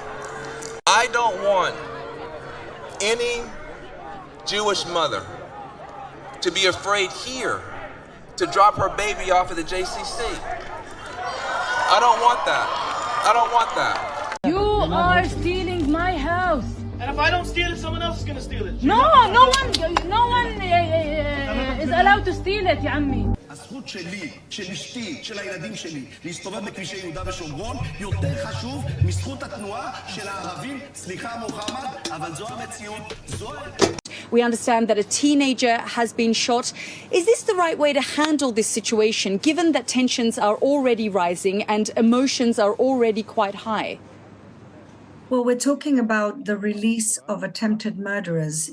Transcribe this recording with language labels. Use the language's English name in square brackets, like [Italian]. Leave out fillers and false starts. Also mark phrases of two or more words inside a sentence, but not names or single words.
[English] I don't want any Jewish mother to be afraid here to drop her baby off at the JCC. I don't want that. I don't want that. You are stealing my house. And if I don't steal it, someone else is gonna steal it. No one is allowed to steal it, [Arabic] يا عمي. [Hebrew] הזכות שלי, של אשתי, של הילדים שלי, להסתובב בכבישי יהודה ושומרון, יותר חשוב מזכות התנועה של הערבים. סליחה מוחמד, אבל זו המציאות. [English] We understand that a teenager has been shot. Is this the right way to handle this situation, given that tensions are already rising and emotions are already quite high? Well, we're talking about the release of attempted murderers.